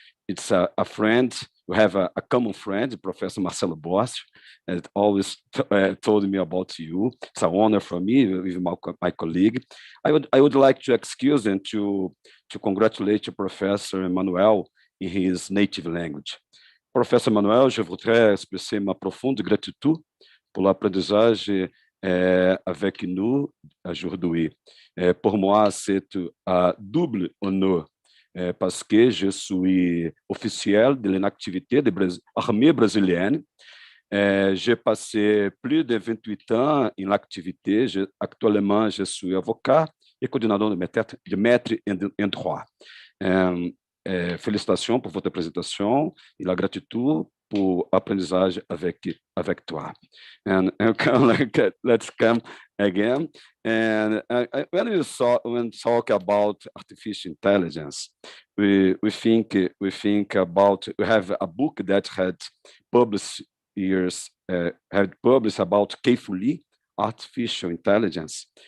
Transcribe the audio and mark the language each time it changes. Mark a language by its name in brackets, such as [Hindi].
[English] It's a friend. We have a common friend, Professor Marcelo Bosch, that always told me about you. It's an honor for me with my colleague. I would like to excuse and to congratulate Professor EMMANUEL in his native language. [French] Professeur EMMANUEL, je voudrais exprimer ma profonde gratitude pour l'apprentissage avec nous aujourd'hui. Pour moi, c'est un double honneur parce que je suis officiel de l'activité de l'armée brésilienne. J'ai passé plus de 28 ans en l'activité. Actuellement, je suis avocat et coordinador de maître en droit. Félicitations pour votre présentation et la gratitude pour l'apprentissage avec toi. [English] And let's come again. And when we talk about artificial intelligence, we think about, we have a book that had published about carefully artificial intelligence.